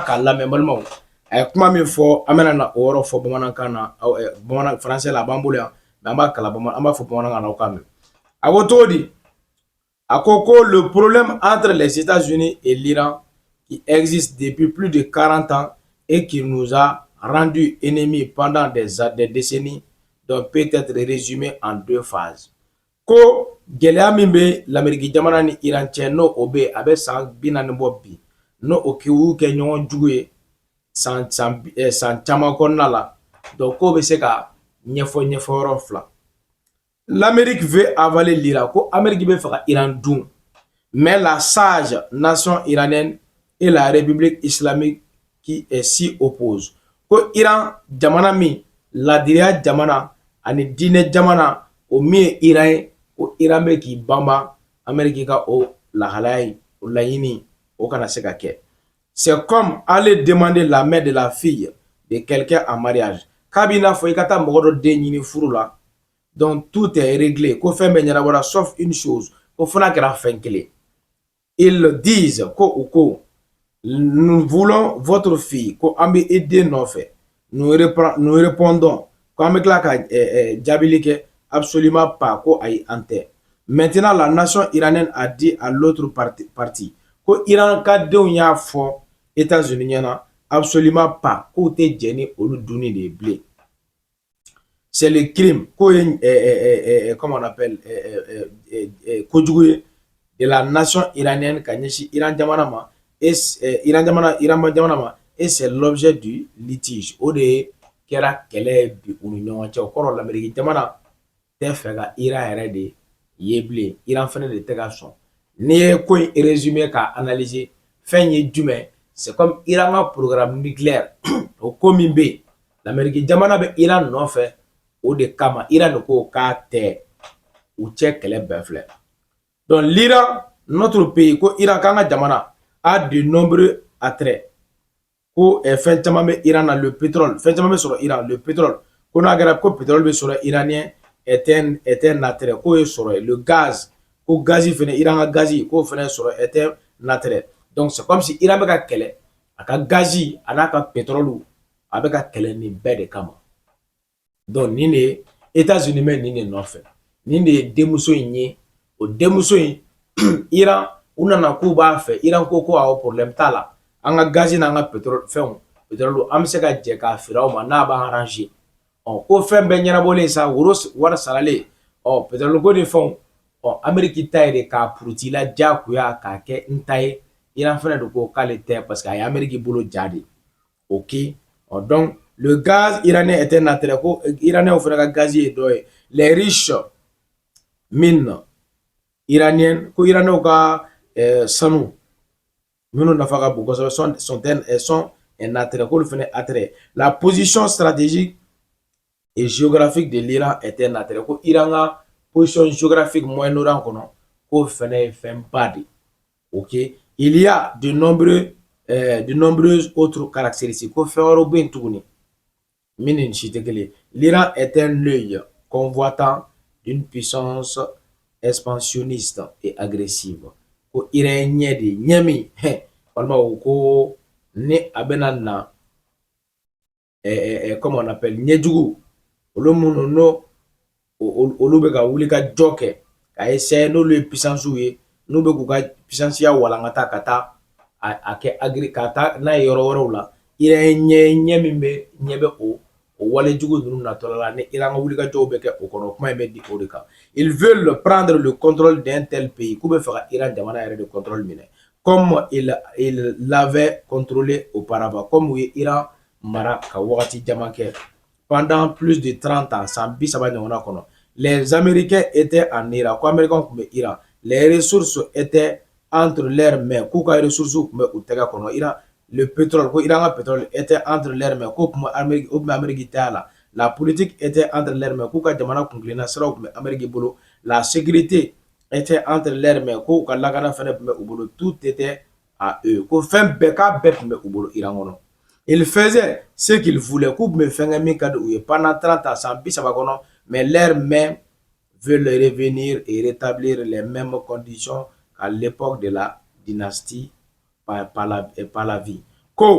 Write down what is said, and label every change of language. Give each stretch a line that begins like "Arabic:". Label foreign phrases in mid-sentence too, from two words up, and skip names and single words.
Bambara: k'a lamɛn balmaw a ye kuma min fɔ an bɛna na o yɔrɔ fɔ bamanankan na bamanan français la a b'an bolo yan mais an b'a kala an b'a fɔ bamanankan na aw k'a mɛn. A ko cogo di?
French: A ko le problème entre les États-Unis et l'Iran qui existe depuis plus de 40 ans et qui nous a rendus ennemis pendant des décennies, doit peut-être résumé en 2 phases.
Bambara: Ko gɛlɛya min bɛ l'Amérique jamana ni Iran cɛ n'o o bɛ a bɛ san 40 bɔ bi n'o o y'u kɛ ɲɔgɔn jugu ye san caman kɔnɔna la donc k'o bɛ se ka ɲɛfɔ yɔrɔ fila.
French: L'Amérique veut avaler l'Iran,
Bambara: ko Amérique bɛ fɛ ka Iran dun,
French: mais la sage nation iranienne et la République islamique qui s'y opposent.
Bambara: Ko Iran jamana min ladiriya jamana ani diinɛ jamana o min ye Iran ye, ko Iran bɛ k'i banba Amérique ka o lahalaya in o laɲini o kana se ka kɛ.
French: C'est comme aller demander la main de la fille de quelqu'un en mariage.
Bambara: K'a b'i n'a fɔ i ka taa mɔgɔ dɔ den ɲini furu la,
French: donc tout est réglé,
Bambara: ko fɛn bɛɛ ɲɛnabɔra
French: sauf une chose,
Bambara: ko fana kɛra fɛn kelen.
French: Ils disent ko nous voulons votre fille,
Bambara: ko an bɛ i den nɔfɛ.
French: Nous répondons
Bambara: ko an bɛ tila ka jaabili kɛ
French: absolument pas,
Bambara: ko ayi an tɛ.
French: Maintenant la nation iranienne a dit à l'autre partie
Bambara: ko Iran ka denw y'a fɔ États-Unis ɲɛna
French: absolument pas,
Bambara: k'u tɛ jɛn ni olu dunni de ye bilen.
French: C'est le crime, comment on appelle, kojugu de la nation iranienne
Bambara: ka ɲɛsin Iran jamana ma
French: et c'est l'objet du litige.
Bambara: O de kɛra kɛlɛ bi u ni ɲɔgɔn cɛ. O kɔrɔ l'Amérique jamana tɛ fɛ ka Iran yɛrɛ de ye bilen. Iran fɛnɛ de tɛ ka sɔn. N'i ye ko in résumé ka analyser, fɛn ye jumɛn?
French: C'est comme
Bambara: Iran ka
French: programme nucléaire
Bambara: o ko min bɛ yen, l'Amérique jamana bɛ Iran nɔfɛ. O de kama Iran de ko k'a tɛ u cɛ kɛlɛ bɛɛ filɛ.
French: Donc l'Iran, notre pays,
Bambara: ko Iran k'an ka jamana
French: a de nombreux attraits.
Bambara: Ko fɛn caman bɛ Iran na,
French: le pétrole,
Bambara: fɛn caman bɛ sɔrɔ Iran,
French: le pétrole.
Bambara: Ko n'a kɛra ko pétrole bɛ sɔrɔ
French: iranien est un attrait,
Bambara: k'o ye sɔrɔ ye.
French: Le gaz,
Bambara: ko gazi fɛnɛ, Iran ka gazi, k'o fɛnɛ sɔrɔ
French: est un attrait. Donc c'est comme si
Bambara: Iran bɛ ka kɛlɛ a ka gazi a n'a ka pétrole a bɛ ka kɛlɛ nin bɛɛ de kama. Donc nin de États-Unis bɛ nin de nɔfɛ. Nin de ye denmuso in ye. O denmuso in Iran u nana k'u b'a fɛ. Iran ko awɔ problème t'a la. An ka gazi n'an ka pétrole fɛnw, pétrole an bɛ se ka jɛ k'a feere aw ma n'a b'a arranger. Ko fɛn bɛɛ ɲɛnabɔlen sa, wari saralen, pétrole ko de fɛnw, Amérique ta ye de k'a puruti la diyagoya k'a kɛ n ta ye. Iran fɛnɛ de ko k'ale tɛ
French: parce que
Bambara: a ye Amérique bolo ja de. OK.
French: Donc le gaz iranien est un attrait.
Bambara: Ko iranien fɛnɛ ka gaz ye dɔ ye.
French: Les riches mines iraniennes,
Bambara: ko iranien ka sanu minnu nafa ka bon kosɛbɛ
French: sont un attrait,
Bambara: k'olu fɛnɛ attrait.
French: La position stratégique et géographique de l'Iran est un attrait.
Bambara: Ko Iran ka
French: position géographique Moyen-Orient
Bambara: kɔnɔ, k'o fɛnɛ ye fɛnba de. OK.
French: Il y a de nombreuses autres caractéristiques.
Bambara: Ko fɛn wɛrɛw bɛ yen tuguni min ni si tɛ kelen.
French: L'Iran est un œil convoitant d'une puissance expansionniste et agressive.
Bambara: Ko Iran ɲɛ de ɲɛ min walima o ko ni a bɛna na
French: comment on appelle
Bambara: ɲɛjugu olu minnu olu bɛ ka wuli ka jɔ kɛ ka essayer n'olu ye puissance ye n'u bɛ k'u ka puissance ya walankata ka taa a kɛ ka taa n'a ye yɔrɔ wɛrɛw la. Iran ɲɛ min bɛ ɲɛ bɛ o wale jugu ninnu natɔla la ni Iran ka wuli ka jɔw bɛ kɛ o kɔnɔ kuma in bɛ di o de kan.
French: Ils veulent prendre le contrôle d'un tel pays,
Bambara: k'u bɛ fɛ ka Iran jamana yɛrɛ de contrôle minɛ
French: comme il l'avait contrôlé auparavant,
Bambara: comme u ye Iran mara ka wagati jaman kɛ
French: pendant plus de 30 ans,
Bambara: san 30 ɲɔgɔnna kɔnɔ.
French: Les Américains étaient en Iran,
Bambara: ko Américains tun bɛ Iran.
French: Les ressources étaient entre leurs mains,
Bambara: k'u ka ressources tun bɛ u tɛgɛ kɔnɔ.
French: Iran, le pétrole,
Bambara: ko Iran ka pétrole
French: était entre leurs mains,
Bambara: k'o tun bɛ Amérique ta la.
French: La politique était entre leurs mains,
Bambara: k'u ka jamana kuntilenna siraw tun bɛ Amérique bolo.
French: La sécurité était entre leurs mains,
Bambara: k'u ka lakana fɛnɛ tun bɛ u bolo.
French: Tout était à eux,
Bambara: ko fɛn bɛɛ k'a bɛɛ tun bɛ u bolo Iran kɔnɔ.
French: Ils faisaient ce qu'ils voulaient,
Bambara: k'u tun bɛ fɛn kɛ min ka di u ye
French: pendant 30 ans,
Bambara: san 30 kɔnɔ,
French: mais leurs mains veulent revenir et rétablir les mêmes conditions qu'à l'époque de la dynastie Pahlavi.
Bambara: Ko